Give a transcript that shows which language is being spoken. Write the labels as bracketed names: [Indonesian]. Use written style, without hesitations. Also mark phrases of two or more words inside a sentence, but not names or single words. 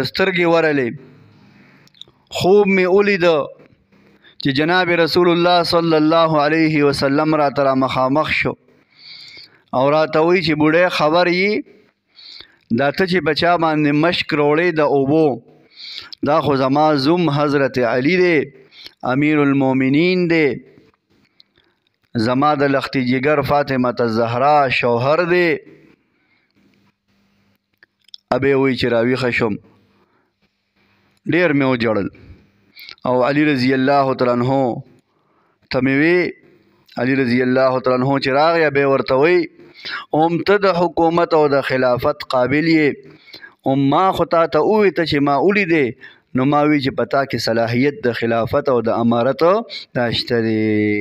[Pashto] سترګې ورلې، خوب مې ولیده چې جناب رسول الله [Arabic] صلی الله علیه وسلم [Pashto] راته را مخامخ شو او راته وایي چې بوډۍ خبر یې دا ته چې بچا باندې مشک روړې د اوبو دا خو زما زوم حضرت علي دی، امیر المؤمنین دی، زما د لختي جگر فاطمه الزهرا شوهر دی. ابۍ وایي چې راویښه شوم ډېر مې وجړل او علي [Arabic] رضی الله تعالی عنه [Pashto] ته مې وی علي [Arabic] رضی الله تعالی عنه [Pashto] چې راغی ابۍ ورته وایي اوم ته د حکومت او د خلافت قابل یې، اوم ما خو تا ته ووی ته چې ما ولیدې نو ما وی چې په تا کې صلاحیت د خلافت او د امارت دا شته دی.